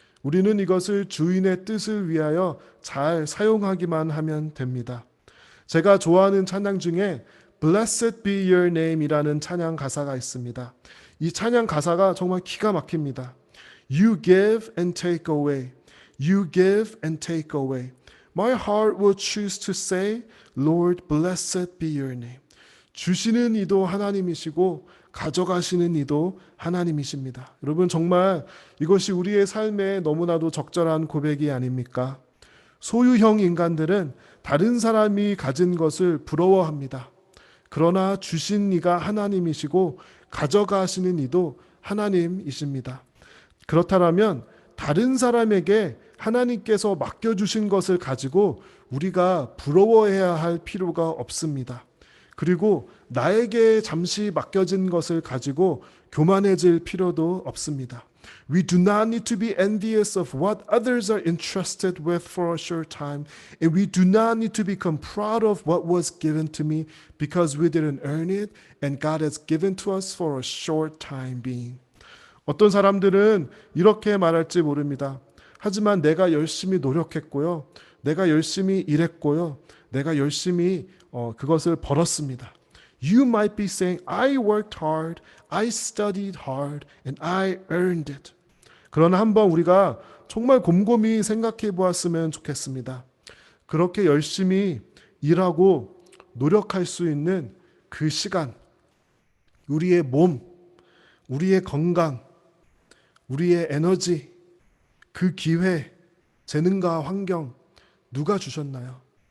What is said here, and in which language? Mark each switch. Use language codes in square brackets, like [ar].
[ko] 우리는 이것을 주인의 뜻을 위하여 잘 사용하기만 하면 됩니다. 제가 좋아하는 찬양 중에 Blessed be your name 이라는 찬양 가사가 있습니다. 이 찬양 가사가 정말 기가 막힙니다. [en] You give and take away. You give and take away. My heart will choose to say, Lord, blessed be your name. [ko] 주시는 이도 하나님이시고 가져가시는 이도 하나님이십니다. 여러분 정말 이것이 우리의 삶에 너무나도 적절한 고백이 아닙니까? 소유형 인간들은 다른 사람이 가진 것을 부러워합니다. 그러나 주신 이가 하나님이시고 가져가시는 이도 하나님이십니다. 그렇다면 다른 사람에게 하나님께서 맡겨주신 것을 가지고 우리가 부러워해야 할 필요가 없습니다. 그리고 나에게 잠시 맡겨진 것을 가지고 교만해질 필요도 없습니다. [en] We do not need to be envious of what others are entrusted with for a short time. And we do not need to become proud of what was given to me because we didn't earn it and God has given to us for a short time being. [ko] 어떤 사람들은 이렇게 말할지 모릅니다. 하지만 내가 열심히 노력했고요. 내가 열심히 일했고요. 내가 열심히 그것을 벌었습니다. [en] You might be saying, I worked hard, I studied hard, and I earned it. [ko] 그러나 한번 우리가 정말 곰곰이 생각해 보았으면 좋겠습니다. 그렇게 열심히 일하고 노력할 수 있는 그 시간, 우리의 몸, 우리의 건강, 우리의 에너지, 그 기회, 재능과 환경 누가 주셨나요?